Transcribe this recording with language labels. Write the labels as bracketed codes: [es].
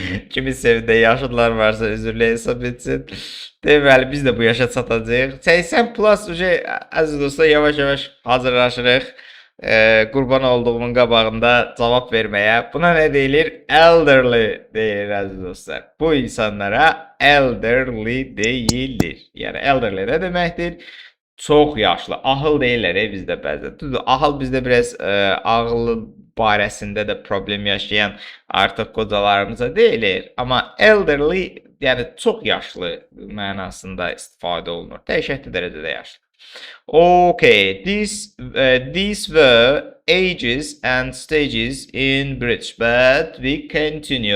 [az] Kimin sevdiği yaşlılar varsa üzürlü hesab etsin. Deməli biz de bu yaşa çatacağıq. 80 plus əziz dostlar yavaş yavaş hazırlaşırıq. Qurban olduğumun qabağında cavab verməyə. Buna nə deyilir? Elderly deyilir əziz dostlar. Bu insanlara elderly deyilir. Yəni elderly nə deməkdir? Çox yaşlı. Ahıl deyirlər bizdə bəzən. Düzdür, ahıl bizdə biraz ağlı barəsində də problem yaşayan artıq qocalarımıza deyilir. Amma elderly, yəni çox yaşlı mənasında istifadə olunur. Dəhşətli dərəcədə yaşlı. [en] Okay, these were ages and stages in British, but we continue.